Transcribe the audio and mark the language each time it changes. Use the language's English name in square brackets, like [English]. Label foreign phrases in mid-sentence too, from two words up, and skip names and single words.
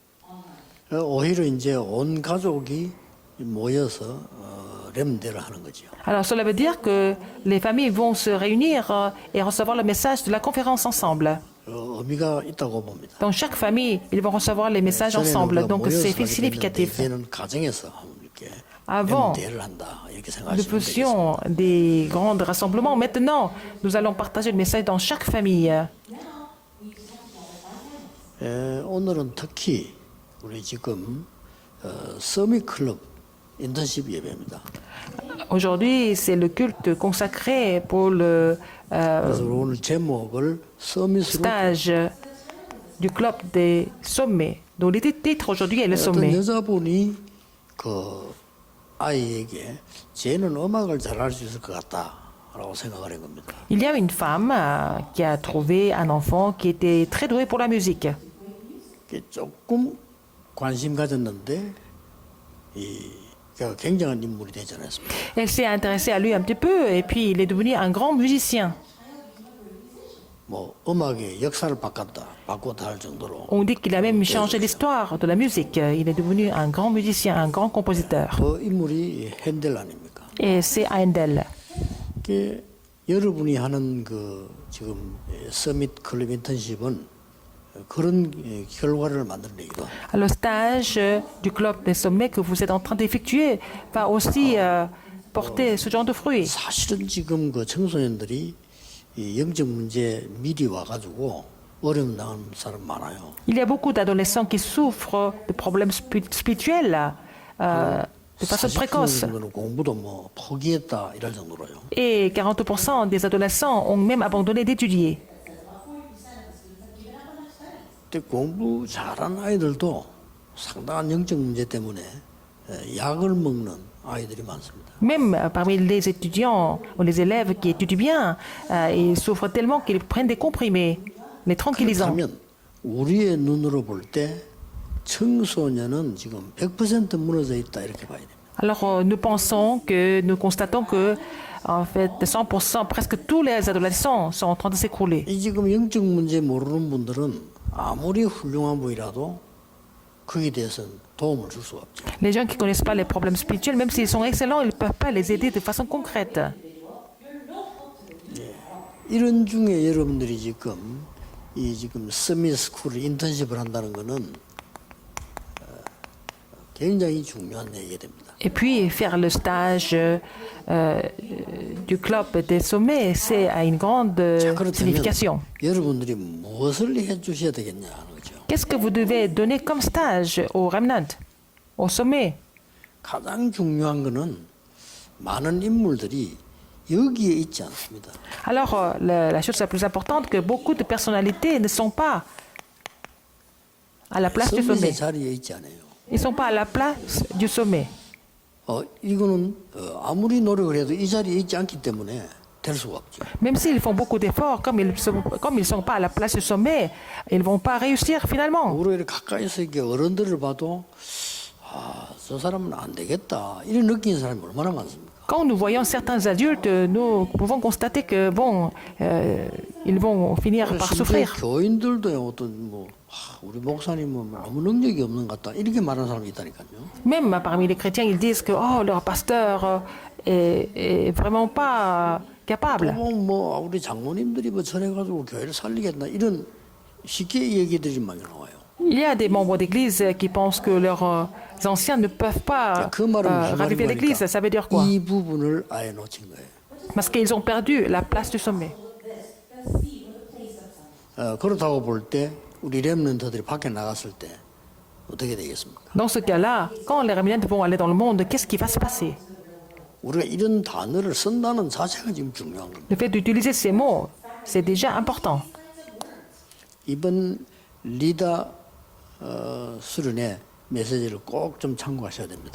[French] Alors cela veut dire que les familles vont se réunir et recevoir le message de la conférence ensemble. Dans chaque famille, ils vont recevoir les messages ensemble, donc c'est significatif. Avant, nous faisions des grands rassemblements. Maintenant, nous allons partager le message dans chaque famille. [Korean] 오늘은 특히 우리 지금 서밋 클럽 인턴십 예배입니다. [French] Aujourd'hui, c'est le culte consacré pour le [Korean] 오늘 제목을 서밋으로 [French] stage du club des sommets. Donc, le titre aujourd'hui est le [Korean] 어떤 [French] sommet. [Korean] 여자분이 그 아이에게 쟤는 음악을 잘할 수 있을 것 같다라고 생각을 한 겁니다. [French] Il y a une femme qui a trouvé un enfant qui était très doué pour la musique. [Korean] 조금 관심 가졌는데 굉장한 인물이 되지 않았습니다. [French] Elle s'est intéressée à lui un petit peu et puis il est devenu un grand musicien. [Korean] 뭐 음악의 역사를 바꿨다 할 정도로. [French] On dit qu'il a même changé l'histoire de la musique. Il est devenu un grand musicien, un grand compositeur. [Korean] 그 인물이 핸델 아닙니까? [French] Et c'est Handel. [Korean] 여러분이 하는 그 지금 서밋 클럽 인턴십은 그런 결과를 만들어내기도. [French] Le stage du club des sommets que vous êtes en train d'effectuer va aussi porter ce genre de fruits. [Korean] 사실은 지금 그 청소년들이 이 영적 문제 미리 와가지고 어려움 당하는 사람 많아요. [French] Il y a beaucoup d'adolescents qui souffrent de problèmes spirituels de façon précoce. [Korean] 공부도 뭐 포기했다 이럴 정도로요. [French] Et 40% des adolescents ont même abandonné d'étudier. [Korean] 근데 공부 잘하는 아이들도 상당한 영적 문제 때문에 약을 먹는 아이들이 많습니다. [French] Même parmi les étudiants ou les élèves qui étudient bien, ils souffrent tellement qu'ils prennent des comprimés, les tranquillisants. [Korean] 그렇다면 우리의 눈으로 볼 때 청소년은 지금 100% 무너져 있다 이렇게 봐야 됩니다. [French] Alors nous constatons que en fait 100%, presque tous les adolescents sont en train de s'écrouler. [Korean] 이 지금 영적 문제 모르는 분들은 아무리 훌륭한 분이라도 거기에 대해서는 도움을 줄 수가 없죠. [French] Les gens qui ne connaissent pas les problèmes spirituels, même s'ils sont excellents, ils ne peuvent pas les aider de façon concrète. [Korean] 이런 중에 여러분들이 지금 서밋 스쿨 인턴십을 한다는 거는 굉장히 중요한 얘기가 됩니다. [French] Et puis faire le stage du club des sommets, c'est à une grande signification. [Korean] 여러분들이 무엇을 해주셔야 되겠냐 하는 거죠. [French] Qu'est-ce que vous devez donner comme stage au Remnant, au sommet? [Korean] 가장 중요한 거는 많은 인물들이 여기에 있지 않습니다. [French] Alors, la chose la plus importante, que beaucoup de personnalités ne sont pas à la place du sommet. [Korean] 서밋의 자리에 있지 않아요. [French] Ils ne sont pas à la place du sommet. [Korean] 이거는 아무리 노력을 해도 이 자리에 있지 않기 때문에 될 수가 없죠. [French] Même s'ils font beaucoup d'efforts, comme ils ne sont pas à la place du sommet, ils ne vont pas réussir finalement. [Korean] 우리가 이렇게 가까이서 이렇게 어른들을 봐도 저 사람은 안 되겠다 이런 느끼는 사람이 얼마나 많습니까? [French] Quand nous voyons certains adultes, nous pouvons constater que bon, ils vont finir par [Korean] 심지어 [French] souffrir. [Korean] 교인들도 어떤 우리 목사님은 아무 능력이 없는 것 같다 이렇게 말하는 사람이 있다니까요. [French] Même parmi les chrétiens, ils disent que oh, leur pasteur est vraiment pas capable. [Korean] 뭐 우리 장모님들이 뭐 전해가지고 교회를 살리겠나 이런 쉽게 얘기들이 많이 나와요. [French] Il y a des membres d'église qui pensent que leurs anciens ne peuvent pas [Korean] 그 말은 무슨 [French] raviver l'église. Ça veut dire quoi? [Korean] 이 부분을 아예 놓친 거예요. [French] Parce qu'ils ont perdu la place du sommet. [Korean] 그렇다고 볼 때 우리 렘넌트들이 밖에 나갔을 때 어떻게 되겠습니까? [French] Dans ce cas-là, quand les réminiscents vont aller dans le monde, qu'est-ce qui va se passer? [Korean] 우리가 이런 단어를 쓴다는 자체가 지금 중요한 겁니다. [French] Le fait d'utiliser ces mots, c'est déjà important. [Korean] 이번 리다 수련의 메시지를 꼭 좀 참고하셔야 됩니다.